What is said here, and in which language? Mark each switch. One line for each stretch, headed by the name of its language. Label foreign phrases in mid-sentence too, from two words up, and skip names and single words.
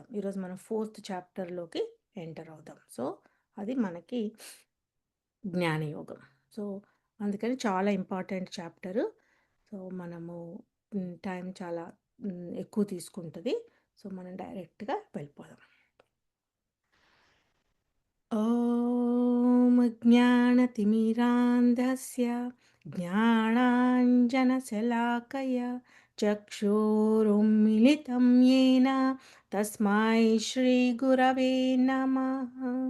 Telugu: ఈరోజు మనం 4th చాప్టర్లోకి ఎంటర్ అవుదాం. సో అది మనకి జ్ఞానయోగం. సో అందుకని చాలా
English: important chapter.
Telugu: సో మనము టైం చాలా ఎక్కువ తీసుకుంటుంది. సో మనం డైరెక్ట్గా వెళ్ళిపోదాం.
Sanskrit: ॐ ज्ञानतिमिरान्धस्य ज्ञानाञ्जनशलाकया चक्षुरुन्मिलितं येन तस्मै श्रीगुरवे नमः।